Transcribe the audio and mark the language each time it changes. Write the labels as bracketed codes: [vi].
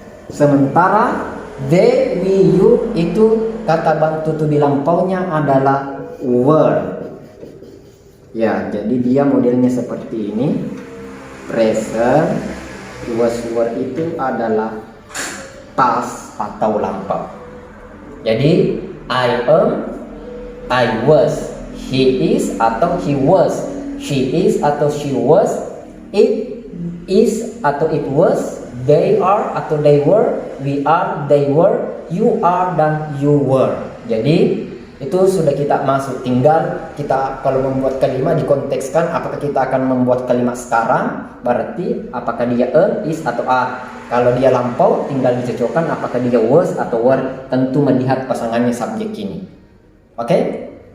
[id] Sementara they, we, you itu kata bantu to be lampaunya adalah were. Ya, jadi dia modelnya seperti ini. Present, was, were itu adalah past atau lampau. [en] Jadi I am, I was, he is atau he was, she is atau she was, it is atau it was, they are atau they were, we are, they were, you are dan you were. [id] Jadi itu sudah kita masuk, tinggal kita kalau membuat kalimat dikontekskan apakah kita akan membuat kalimat sekarang, berarti apakah dia is atau are. Kalau dia lampau tinggal dicocokkan apakah dia was atau were, tentu melihat pasangannya subjek ini. Oke?